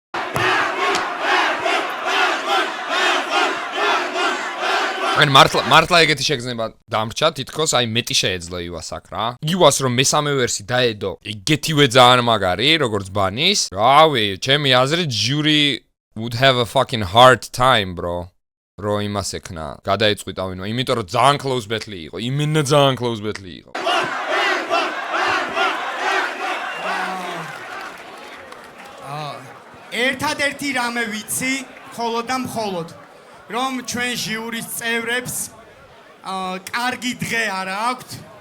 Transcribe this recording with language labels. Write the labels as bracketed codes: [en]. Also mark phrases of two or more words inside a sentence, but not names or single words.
[ka] ან მართლა ეგეთი შეგრძნება დამრჩა თითქოს აი მეტი შეეძლო ივას აქ რა ივას რომ მესამე ვერსი დაედო ეგეთივე ძალიან მაგარი როგორც ბანის რავი ჩემი აზრით ჟური [en] would have a fucking hard time bro [ka] რო იმას ექნა, გადაეწყვიტავინო, იმიტომ რომ ძალიან [en] close battle [ka] იყო, იმენა ძალიან [en] close battle [ka] იყო. ერთადერთი რამე ვიცი, მხოლოდ და მხოლოდ, რომ ჩვენ ჟიურის წევრებს კარგი დღე არ აქვთ,